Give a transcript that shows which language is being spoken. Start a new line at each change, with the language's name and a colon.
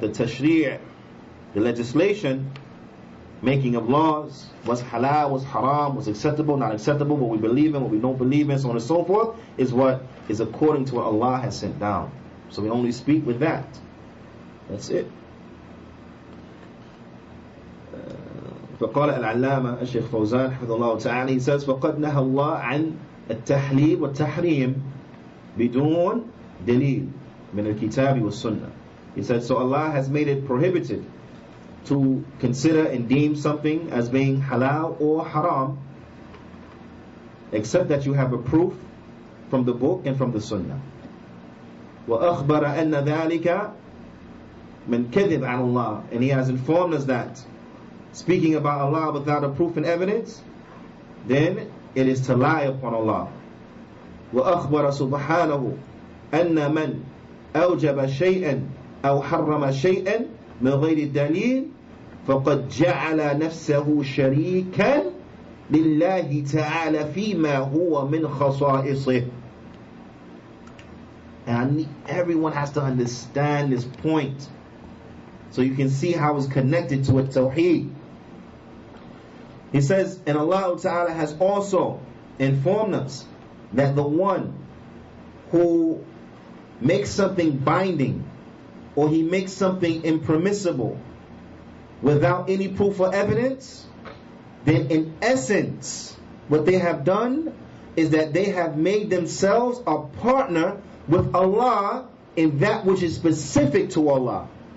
English: The tashri', the legislation, making of laws, what's halal, what's haram, what's acceptable, not acceptable, what we believe in, what we don't believe in, so on and so forth, is what is according to what Allah has sent down. So we only speak with that. That's it.
Arabic: فقال العلامة الشيخ فوزان حفظه الله تعالى,
English: he says
Arabic: فقد نهى الله عن التحليل والتحريم بدون دليل من الكتاب والسنة.
English: He said, so Allah has made it prohibited to consider and deem something as being halal or haram, except that you have a proof from the book and from the sunnah.
Arabic: وأخبر أن ذلك من كذب على الله,
English: and he has informed us that speaking about Allah without a proof and evidence, then it is to lie upon Allah.
Arabic: وأخبر سبحانه أن من أوجب شيئا أو حرم شيئا من غير دليل فقد جعل نفسه شريكا لله تعالى فيما هو من خصائصه.
English: And everyone has to understand this point, so you can see how it's connected to a Tawheed. He says, and Allah Ta'ala has also informed us that the one who makes something binding, or he makes something impermissible without any proof or evidence, then in essence what they have done is that they have made themselves a partner with Allah in that which is specific to Allah.